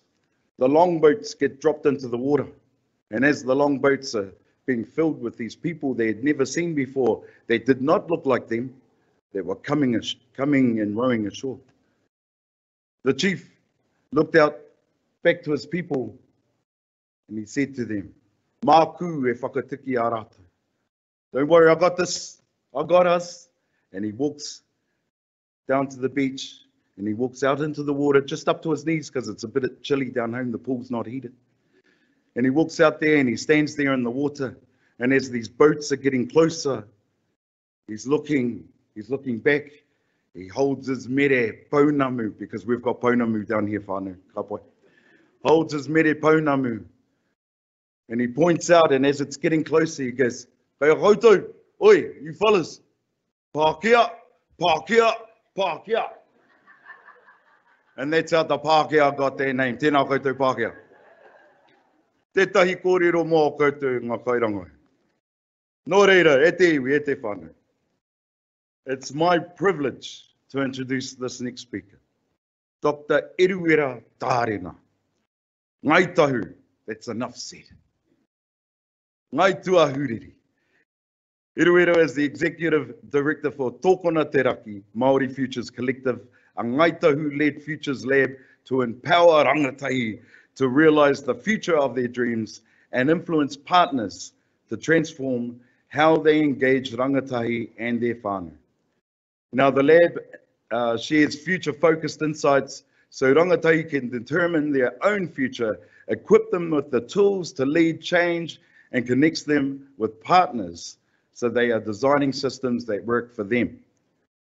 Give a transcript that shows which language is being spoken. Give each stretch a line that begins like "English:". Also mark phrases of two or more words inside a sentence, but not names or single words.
English: The longboats get dropped into the water. And as the longboats are being filled with these people they had never seen before, they did not look like them. They were coming and rowing ashore. The chief looked out back to his people and he said to them,
Māori: Māku e whakatiki ā rātou.
English: Don't worry, I got this, I got us. And he walks down to the beach and he walks out into the water just up to his knees because it's a bit chilly down home, the pool's not heated. And he walks out there and he stands there in the water, and as these boats are getting closer, he's looking back. He holds his
Māori: mere pounamu,
English: because we've got pounamu down here,
Māori: whānau, kapoi.
English: Holds his
Māori: mere pounamu,
English: and he points out, and as it's getting closer, he goes,
Māori: "Kei koutou, oi,
English: you fellas,
Māori: Pākehā, Pākehā, Pākehā."
English: And that's how the Pākehā got their name.
Māori: Tēnā koutou Pākehā. Tētahi kōrero mō koutou ngā kairangai. Nō reira, e te iwi, e te whānau.
English: It's my privilege to introduce this next speaker, Dr Eru Tarena. Ngāi Tahu, that's enough said. Ngāi Tūāhuriri. Eru is the Executive Director for Tōkona Te Raki, Māori Futures Collective, a Ngāi Tahu-led Futures Lab to empower rangatahi to realise the future of their dreams and influence partners to transform how they engage rangatahi and their whānau. Now, the lab shares future-focused insights so rangatahi can determine their own future, equip them with the tools to lead change, and connects them with partners so they are designing systems that work for them.